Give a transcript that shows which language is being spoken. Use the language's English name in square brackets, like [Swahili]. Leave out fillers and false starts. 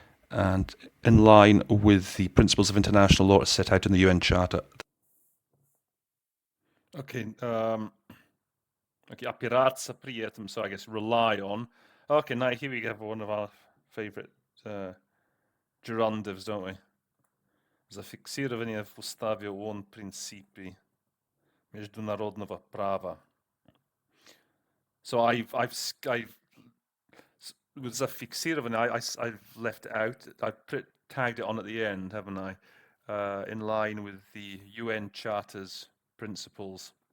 [English] And in line with the principles of international law set out in the UN Charter. Okay, okay, [Russian] opierаться при этом, [English] so I guess rely on. Okay, now here we have one of our favorite gerundatives, don't we? [Russian] Зафиксирование в уставе ООН принципы международного права. [English] So I've with зафиксирование, I've left it out. I've tagged it on at the end, haven't I? In line with the UN Charter's principles.